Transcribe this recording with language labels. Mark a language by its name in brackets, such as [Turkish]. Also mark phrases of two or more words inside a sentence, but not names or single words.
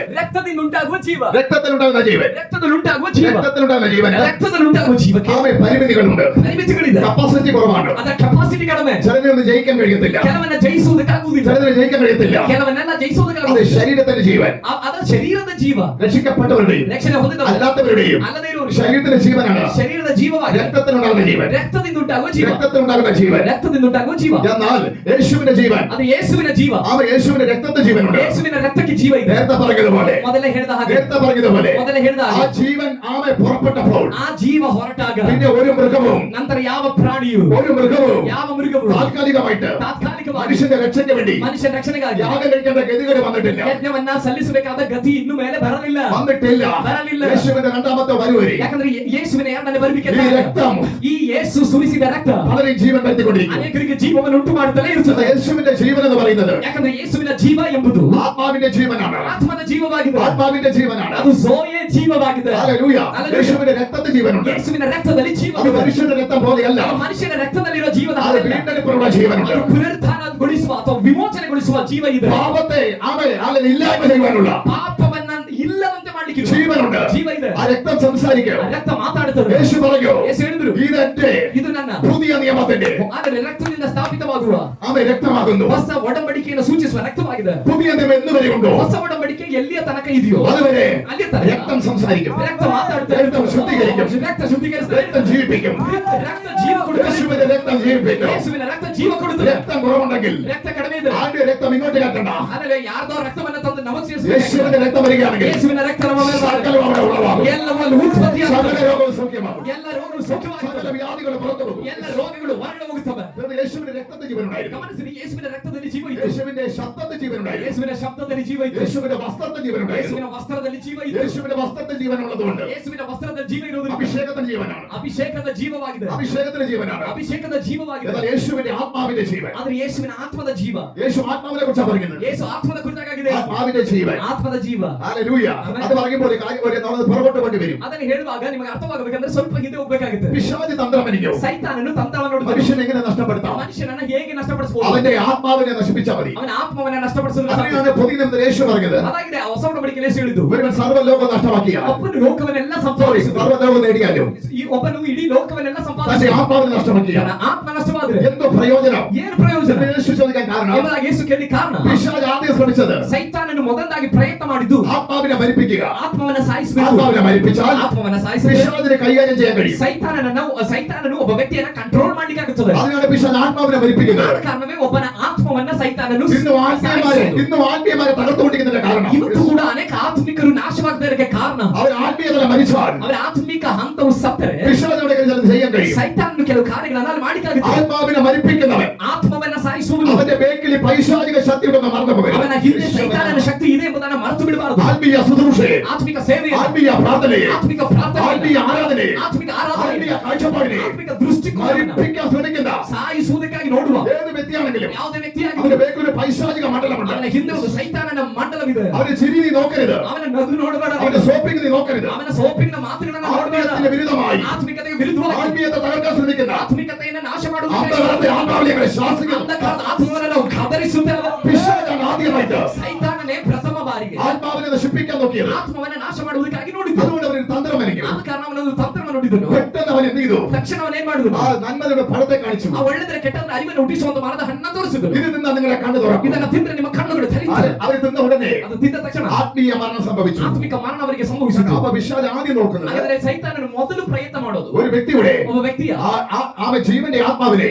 [Kannada] ರಕ್ತದಿಂದ ಉಂಟಾಗುವ ಜೀವ, [Malayalam] രക്തത്തിലുണ്ടാകുന്ന ജീവൻ, [Kannada] ರಕ್ತದಲ್ಲಿ ಉಂಟಾಗುವ ಜೀವ, [Malayalam] രക്തത്തിലുണ്ടാകുന്ന ജീവന് [Kannada] ರಕ್ತದಲ್ಲಿ ಉಂಟಾಗುವ ಜೀವಕ್ಕೆ [Malayalam] ആമേ പരിമിതികളുണ്ട്. [Kannada] ಪರಿಮಿತಿಗಳಿದೆ. [Malayalam] കപ്പാസിറ്റി കുറവാണ്. [Kannada] ಅದರ ಕೆಪಾಸಿಟಿ ಕಡಿಮೆ. [Malayalam] ചിലതിനൊന്നും ജയിക്കാൻ കഴിയത്തില്ല, [Kannada] ಕೆಲವನ್ನ ಜಯಿಸುವುದಕ್ಕಾಗುವುದಿಲ್ಲ, [Malayalam] ചിലതിന് ജയിക്കാൻ കഴിയത്തില്ല. [Kannada] ಕೆಲವನ್ನೆಲ್ಲ [Malayalam] അത് [Kannada] ಜಯಿಸುವುದಕ್ಕಾಗುವುದಿಲ್ಲ. [Malayalam] ശരീരത്തിന്റെ ജീവൻ, [Kannada] ಅದ ಶರೀರದ ಜೀವ, [Malayalam] രക്ഷിക്കപ്പെട്ടവരുടെയും [Kannada] ರಕ್ಷಣೆ ಹೊಂದಿದವರು [Malayalam] അല്ലാത്തവരുടെയും [Kannada] ಅಲ್ಲದೆ ಇರುವವರು [Malayalam] ശരീരത്തിന്റെ ജീവനാണ്. [Kannada] ಶರೀರದ ಜೀವವಾಗಿ [Malayalam] രക്തത്തിലുണ്ടാകുന്ന ജീവൻ, [Kannada] ರಕ್ತದಿಂದ ಉಂಟಾಗುವ ಜೀವ, [Malayalam] രക്തത്തിലുണ്ടാകുന്ന ജീവൻ. [Kannada] ರಕ್ತದಿಂದ ಉಂಟಾಗುವ ಜೀವ. [Malayalam] എന്നാൽ യേശുവിന്റെ ജീവൻ, [Kannada] ಅದು ಯೇಸುವಿನ ಜೀವ. [Malayalam] ആമേ യേശുവിന്റെ രക്തത്തിന്റെ ജീവനുണ്ട്. [Kannada] ಯೇಸುವಿನ ರಕ್ತಕ್ಕೆ ಜೀವ ಇದೆ. [Malayalam] നേരത്തെ പറഞ്ഞതുപോലെ, [Kannada] ಮೊದಲೇ ಹೇಳಿದ ಹಾಗೆ, [Malayalam] നേരത്തെ പറഞ്ഞതുപോലെ [Kannada] ಮೊದಲೇ ಹೇಳಿದ [Malayalam] ആ [Kannada] ಹಾಗೆ [Malayalam] ജീവൻ ആമേ പുറപ്പെട്ടപ്പോൾ [Kannada] ಆ ಜೀವ ಹೊರಟಾಗ [Malayalam] പിന്നെ ഒരു മൃഗവും [Kannada] ನಂತರ ಯಾವ ಪ್ರಾಣಿಯು ಯಾವ ಮೃಗವು [Malayalam] താൽക്കാലികമായിട്ട് [Kannada] ತಾತ್ಕಾಲಿಕವಾಗಿ [Malayalam] മനുഷ്യന്റെ രക്ഷയ്ക്ക് വേണ്ടി [Kannada] ಮನುಷ್ಯನ ರಕ್ಷಣೆಗಾಗಿ [Malayalam] യാഗം കഴിക്കേണ്ട ഗതികേട് വന്നിട്ടില്ല, [Kannada] ಯಜ್ಞವನ್ನ ಸಲ್ಲಿಸಬೇಕಾದ ಗತಿ ಇನ್ನು ಮೇಲೆ ಬರಲಿಲ್ಲ. [Malayalam] വന്നിട്ടില്ല. യേശുവിന്റെ രണ്ടാമത്തെ വരവരി [Kannada] ಯಾಕಂದ್ರೆ ಯೇಸುವಿನ ಎರಡನೇ ಬರುವಿಕೆ [Malayalam] ഈ രക്തം [Kannada] ಈ ಯೇಸು ಸುರಿಸಿದ ರಕ್ತ [Malayalam] പലരെയും ജീവൻ വരുത്തിക്കൊണ്ടിരിക്കും. [Kannada] ಅನೇಕರಿಗೆ ಜೀವವನ್ನು ಉಂಟು ಮಾಡುತ್ತಲೇ ಇರುತ್ತದೆ. [Malayalam] യേശുവിന്റെ ജീവൻ എന്ന് പറയുന്നത് [Kannada] ಯಾಕಂದ್ರೆ ಯೇಸುವಿನ ಜೀವ ಎಂಬುದು [Malayalam] ആത്മാവിന്റെ ജീവനാണ്. [Kannada] ಆತ್ಮದ ಜೀವವಾಗಿದೆ. [Malayalam] ആത്മാവിന്റെ ജീവനാണ്. [Kannada] ಅದು ಝೋಯೆ ಜೀವವಾಗಿದೆ. [Malayalam] ഹല്ലേലൂയ. യേശുവിന്റെ രക്തത്തിന്റെ ജീവനുണ്ട്. [Kannada] ಯೇಸುವಿನ ರಕ್ತದಲ್ಲಿ [Malayalam] അത് [Kannada] ಜೀವವಿದೆ. [Malayalam] മനുഷ്യന്റെ രക്തം പോലെയല്ല, [Kannada] ಅದು ಮನುಷ್ಯನ ರಕ್ತದಲ್ಲಿರೋ ಜೀವದ [Malayalam] അത് [Kannada] ಹಾಗಲ್ಲ. [Malayalam] വീണ്ടെടുപ്പുള്ള ജീവനുണ്ട്. [Kannada] ಅದು ಪುನರುತ್ಥಾನಗೊಳಿಸುವ ಅಥವಾ ವಿಮೋಚನೆಗೊಳಿಸುವ ಜೀವ ಇದೆ. [Malayalam] പാപത്തെ അവൻ ഇല്ലായ്മ ചെയ്യുവാനുള്ള [Kannada] ಪಾಪವನ್ನ ಇಲ್ಲದಂತೆ ಮಾಡ್ಲಿಕ್ಕೆ [Malayalam] ജീവനുണ്ട്. [Kannada] ಜೀವ ಇದೆ. [Malayalam] ആ രക്തം സംസാരിക്കും. [Kannada] ಆ ರಕ್ತ ಮಾತಾಡುತ್ತದೆ. [Malayalam] യേശു പറഞ്ഞു, [Kannada] ಯೇಸು ಹೇಳಿದ್ರು, [Malayalam] ഇതെന്റെ [Kannada] ಇದು ನನ್ನ [Malayalam] പുതിയ നിയമത്തിന്റെ [Kannada] ಆದರೆ ರಕ್ತದಿಂದ ಸ್ಥಾಪಿತವಾಗುವ [Malayalam] രക്തമാകുന്നു. [Kannada] ಹೊಸ ಒಡಂಬಡಿಕೆಯನ್ನು ಸೂಚಿಸುವ ರಕ್ತವಾಗಿದೆ. [Malayalam] പുതിയ നിയമം എന്നുവരെ ഉണ്ടോ [Kannada] ಹೊಸ ಒಡಂಬಡಿಕೆ ಎಲ್ಲಿಯ ತನಕ ಇದೆಯೋ [Malayalam] അതുവരെ [Kannada] ಅಲ್ಲಿ ತನಕ [Malayalam] രക്തം സംസാരിക്കും, [Kannada] ರಕ್ತ ಮಾತಾಡುತ್ತದೆ. [Malayalam] രക്തം ശുദ്ധീകരിക്കും, [Kannada] ರಕ್ತ ಶುದ್ಧೀಕರಿಸುತ್ತದೆ. [Malayalam] രക്തം ജീവിപ്പിക്കും. [Kannada] ರಕ್ತ ಜೀವ ಕೊಡುತ್ತದೆ. [Malayalam] യേശുവിന്റെ രക്തം ജീവിപ്പിക്കും. [Kannada] ಯೇಸುವಿನ ರಕ್ತ ಜೀವ ಕೊಡುತ್ತದೆ. [Malayalam] രക്തം കുറവുണ്ടെങ്കിൽ [Kannada] ರಕ್ತ ಕಡಿಮೆ ಇದೆ. [Malayalam] ആരുടെ രക്തം ഇങ്ങോട്ട് കത്തണ്ട. [Kannada] ಆದರೆ ಯಾರ್ದೋ ರಕ್ತವನ್ನ ತಂದು ನಮಗೆ ಸೇರಿಸಬೇಕು. [Malayalam] യേശുവിന്റെ രക്തം വരികയാണെങ്കിൽ [Kannada] ಯೇಸುವಿನ ರಕ್ತ ನಮ್ಮ ಮೇಲೆ [Malayalam] സകലവും അവിടെ ഉളവാകും. [Kannada] ಎಲ್ಲವನ್ನು ಉತ್ಪತ್ತಿಯಾಗುತ್ತದೆ. [Malayalam] സകല രോഗവും സൗഖ്യമാകും. [Kannada] ಎಲ್ಲ ರೋಗಗಳು ಸೌಖ್ಯವಾಗುತ್ತವೆ. [Malayalam] സകല വ്യാധികൾ പുറത്തു പോകും. [Kannada] ಎಲ್ಲ ರೋಗಗಳು ಹೊರಗೆ ಹೋಗುತ್ತವೆ. [Malayalam] യേശുവിന്റെ രക്തത്തിൽ ജീവനുണ്ടായിരുന്നു. [Kannada] ಗಮನಿಸಿರಿ, ಯೇಸುವಿನ ರಕ್ತದಲ್ಲಿ ಜೀವ ಇದೆ. [Malayalam] യേശുവിന്റെ ശബ്ദത്തിൽ ജീവനുണ്ടായിരുന്നു. [Kannada] ಯೇಸುವಿನ ಶಬ್ದದಲ್ಲಿ ಜೀವ ಇದೆ. [Malayalam] യേശുവിന്റെ വസ്ത്രത്തിൽ ജീവനുണ്ടായിരുന്നു. [Kannada] ಯೇಸುವಿನ ವಸ್ತ್ರದಲ್ಲಿ ಜೀವ ಇದೆ. [Malayalam] യേശുവിന്റെ വസ്ത്രത്തിൽ ജീവനുള്ളതുകൊണ്ട് [Kannada] ಯೇಸುವಿನ ವಸ್ತ್ರದಲ್ಲಿ ಜೀವ ಇರುವುದರಿಂದ [Malayalam] അഭിഷേകത്തിന്റെ ജീവനാണ്. [Kannada] ಅಭಿಷೇಕದ ಜೀವವಾಗಿದೆ. [Malayalam] അഭിഷേകത്തിന്റെ ജീവനാണ്. [Kannada] ಅಭಿಷೇಕದ ಜೀವವಾಗಿದೆ. [Malayalam] എന്നാൽ യേശുവിന്റെ ആത്മാവിന്റെ ജീവൻ. [Kannada] ಆದ್ರೆ ಯೇಸುವಿನ ಆತ್ಮದ ಜೀವ. [Malayalam] യേശു ആത്മാവിനെ കുറിച്ചാണ് പറയുന്നത്. [Kannada] ಯೇಸು ಆತ್ಮದ ಕುರಿತಾಗಿದೆ. [Malayalam] ആത്മാവിന്റെ ജീവൻ. [Kannada] ಆತ್ಮದ ಜೀವ. [Malayalam] ഹല്ലേലൂയ. അത് പറയുമ്പോൾ ഒരു കാര്യം പോലെ നമ്മൾ പുറകോട്ട് കൊണ്ട് വരും. [Kannada] ಅದನ್ನು ಹೇಳುವಾಗ ನಿಮಗೆ ಅರ್ಥವಾಗಬೇಕಂದ್ರೆ ಸ್ವಲ್ಪ ಹಿಂದೆ ಹೋಗಬೇಕಾಗುತ್ತೆ. [Malayalam] പിശാചി തന്ത്രം എനിക്കോ [Kannada] ಸೈತಾನನು ತಂತ್ರವನ್ನು ನೋಡುತ್ತಾನೆ. [Malayalam] മനുഷ്യനെ എങ്ങനെ നഷ്ടപ്പെടുത്താം, [Kannada] മനുഷ്യനನ್ನ ಹೇಗೆ ನಷ್ಟಪಡಿಸಬಹುದು? [Malayalam] അവന്റെ ആത്മാവിനെ നശിപ്പിച്ചാൽ മതി. [Kannada] ಅವನ ಆತ್ಮವನ್ನ ನಷ್ಟಪಡಿಸುವುದು [Malayalam] അങ്ങനെയാണ് പുതിയ നിയമത്തിൽ യേശു പറഞ്ഞത്. [Kannada] ಅದಾಗಿದೆ ಹೊಸ ಒಡಂಬಡಿಕೆಯಲ್ಲಿ ಯೇಸು ಹೇಳಿದ್ದು. [Malayalam] ഒരുവൻ സർവ്വലോകം നഷ്ടമാക്കിയാൽ, [Kannada] ಒಬ್ಬನು ಲೋಕವನ್ನೆಲ್ಲ ಸಂಪಾದಿಸಿದ, [Malayalam] സർവ്വലോകം നേടിയാലും [Kannada] ಈ ಒಬ್ಬನು ಇಡೀ ಲೋಕವನ್ನೆಲ್ಲ [Malayalam] തന്റെ [Kannada] ಸಂಪಾದಿಸಿದ, [Malayalam] ആത്മാവിനെ നഷ്ടമാക്കിയാൽ [Kannada] ಅವನ ಆತ್ಮ ನಷ್ಟವಾದರೆ [Malayalam] എന്തോ പ്രയോജനം? [Kannada] ಏನು ಪ್ರಯೋಜನ? [Malayalam] യേശു ചോദിക്കാൻ കാരണം, [Kannada] ಎಂಬುದಾಗಿ ಯೇಸು ಕೇಳಿ ಕಾರಣ, [Malayalam] പിശാച് ആദ്യം ശ്രമിച്ചത് [Kannada] ಸೈತಾನನು ಮೊದಲಾಗಿ ಪ್ರಯತ್ನ ಮಾಡಿದ್ದು [Malayalam] ആത്മാവിനെ മരിപ്പിക്കുക. [Kannada] ಆತ್ಮವನ್ನ ಸಾಯಿಸಬೇಕು. [Malayalam] ആത്മാവിനെ മരിപ്പിച്ചാൽ [Kannada] ಆತ್ಮವನ್ನ ಸಾಯಿಸಿದರೆ [Malayalam] പിശാചിനെ കൈകാര്യം ചെയ്യാൻ കഴിയും. [Kannada] ಸೈತಾನನು ಒಬ್ಬ ವ್ಯಕ್ತಿಯನ್ನ ಕಂಟ್ರೋಲ್ ಮಾಡ್ಲಿಕ್ಕೆ ಆಗುತ್ತದೆ. [Malayalam] അതിനാണ് പിശാച് ആത്മാവിനെ മരിപ്പിക്കുന്നത്. [Kannada] ಆದ ಕಾರಣವೇ ಒಬ್ಬನ ಆತ್ಮವನ್ನ ಸೈತಾನನು [Malayalam] ഇന്നും ആത്മീയമാരെ തകർത്തുകൊണ്ടിരിക്കുന്നതിന്റെ കാരണം, [Kannada] ಇವತ್ತು ಕೂಡ ಅನೇಕ ಆತ್ಮಿಕರು ನಾಶವಾಗದಕ್ಕೆ ಕಾರಣ, [Malayalam] അവർ ആത്മീയതല മരിച്ചാൽ [Kannada] ಅವರ ಆತ್ಮಿಕ ಹಂತವು ಸತ್ತರೆ [Malayalam] പിശാചിനോട് ചിലത് ചെയ്യാൻ കഴിയും. [Kannada] ಸೈತಾನನು ಕೆಲವು ಕಾರ್ಯಗಳನ್ನ ಅಲ್ಲಿ ಮಾಡಿಕಾಗುತ್ತೆ. [Malayalam] ആത്മാവിനെ മരിപ്പിക്കുന്നവൻ [Kannada] ಆತ್ಮವನ್ನ ಸಾಯಿಸುವನು, [Malayalam] അവന്റെ ബേക്കിൽ പൈശാചിക ശക്തി ഉണ്ടെന്ന് മറന്നു പോകരുത്. [Kannada] ಅವನ ಹಿಂದೆ ಸೈತಾನನ ಶಕ್ತಿ ಇದೆ ಎಂಬುದನ್ನು ಮರೆತು ಬಿಡಬಾರದು. [Malayalam] ആത്മീയ ശുശ്രൂഷയെ, [Kannada] ಆತ್ಮಿಕ ಸೇವೆ, [Malayalam] ആത്മീയ പ്രാർത്ഥനയെ, [Kannada] ಆತ್ಮಿಕ ಪ್ರಾರ್ಥನೆ, [Malayalam] ആത്മീയ ആരാധനയെ, [Kannada] ಆತ್ಮಿಕ ಆರಾಧನೆ, [Malayalam] ആത്മീയ കാഴ്ചപ്പാടിനെ [Kannada] ಆತ್ಮಿಕ ದೃಷ್ಟಿಕೋನವನ್ನು [Malayalam] മരിപ്പിക്കാൻ ശ്രമിക്കുന്ന [Kannada] ಸಾಯಿಸುವುದಕ್ಕಾಗಿ ನೋಡುವ [Malayalam] ഏത് വ്യക്തിയാണെങ്കിലും [Kannada] ಯಾವುದೇ ವ್ಯಕ್ತಿಯಾಗಿ [Malayalam] അവന്റെ ബേക്കിൽ ഒരു പൈശാചിക മണ്ഡലമുണ്ട്. [Kannada] ಅವನ ಹಿಂದೆ ಒಂದು ಸೈತಾನನ ಮಂಡಲವಿದೆ. [Malayalam] അവന്റെ ചിരി നീ നോക്കരുത്, [Kannada] ಅವನ ನಗು ನೋಡಬೇಡ, [Malayalam] അവന്റെ സോപ്പിംഗ് നീ നോക്കരുത്. [Kannada] ಅವನ ಸೋಪಿನ ಮಾತುಗಳನ್ನ ನೋಡಬೇಡ. [Malayalam] ആത്മീയത്തിന് വിരുദ്ധമായി, [Kannada] ಆತ್ಮಿಕತೆಗೆ ವಿರುದ್ಧವಾಗಿ [Malayalam] ആത്മീയത്തെ തകർക്കാൻ ശ്രമിക്കുന്ന [Kannada] ಆತ್ಮಿಕತೆಯನ್ನು ನಾಶ ಮಾಡುವುದು [Malayalam] അന്ധകാരത്തെ ആത്മാവിനെ ശാസിക്കുന്നു. [Kannada] ಅಂಧಕಾರದ ಆತ್ಮವನ್ನು ನಾವು ಗದರಿಸುತ್ತೇವೆ. [Malayalam] പിശാചാണ് ആദ്യമായിട്ട് [Kannada] ಸೈತಾನನೇ ಪ್ರಥಮ ಬಾರಿಗೆ [Malayalam] ആത്മാവിനെ നശിപ്പിക്കാൻ നോക്കിയത്. [Kannada] ಆತ್ಮವನ್ನ ನಾಶ ಮಾಡುವುದಕ್ಕಾಗಿ ನೋಡಿದ್ದು. [Malayalam] അതുകൊണ്ട് അവന് തന്ത്രം മെനഞ്ഞു. [Kannada] ಆದ ಕಾರಣ ಅವನೊಂದು ತಂತ್ರವನ್ನು ನೋಡಿದನು. [Malayalam] പെട്ടെന്ന് അവൻ എന്ത് ചെയ്തു? [Kannada] ತಕ್ಷಣ ಅವನೇನ್ ಮಾಡಿದನು? [Malayalam] ആ നന്മയുടെ ഫലത്തെ കാണിച്ചു. [Kannada] ಆ ಒಳ್ಳೆದರ ಕೆಟ್ಟದರ ಅರಿವನ್ನು ಹುಟ್ಟಿಸುವ ಒಂದು ಮರದ ಹಣ್ಣನ್ನು ತೋರಿಸಿದನು. [Malayalam] ഇത് തിന്നാ നിങ്ങളെ കണ്ണു തുറക്കും. [Kannada] ಇದನ್ನ ತಿಂದ್ರೆ ನಿಮ್ಮ ಕಣ್ಣುಗಳು ತೆರೆಯುತ್ತವೆ. [Malayalam] അവർ തിന്ന ഉടനെ [Kannada] ಅದು ತಿಂದ ತಕ್ಷಣ [Malayalam] ആത്മീയ മരണം സംഭവിച്ചു. [Kannada] ಆತ್ಮಿಕ ಮರಣ ಅವರಿಗೆ ಸಂಭವಿಸಿತು. [Malayalam] അപ്പൊ പിശാച് ആദ്യം നോക്കുന്നത് [Kannada] ಹಾಗಾದ್ರೆ ಸೈತಾನನು ಮೊದಲು ಪ್ರಯತ್ನ ಮಾಡೋದು [Malayalam] ഒരു വ്യക്തിയുടെ [Kannada] ಒಬ್ಬ ವ್ಯಕ್ತಿಯ [Malayalam] അവൻ ജീവന്റെ ആത്മാവിനെ